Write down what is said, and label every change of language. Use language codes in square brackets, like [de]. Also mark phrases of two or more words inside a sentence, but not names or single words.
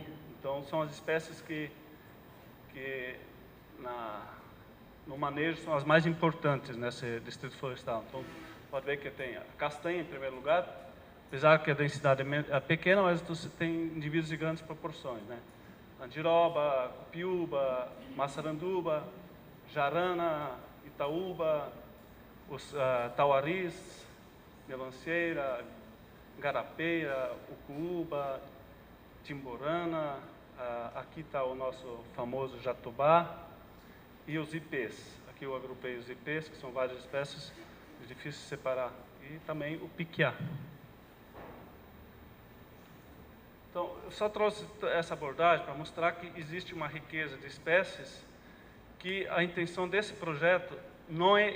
[pt] Então, são as espécies que no manejo são as mais importantes nesse distrito florestal. Então, pode ver que tem a castanha em primeiro lugar, apesar que a densidade é pequena, mas você tem indivíduos de grandes proporções, né? Andiroba, cupiúba, maçaranduba, jarana, itaúba, tauaris, melancieira, garapeira, ucuúba, timborana, aqui está o nosso famoso jatobá e os ipês. Aqui eu agrupei os ipês, que são várias espécies, é difícil separar, e também o piquiá. Então, eu só trouxe essa abordagem para mostrar que existe uma riqueza de espécies que a intenção desse projeto não é...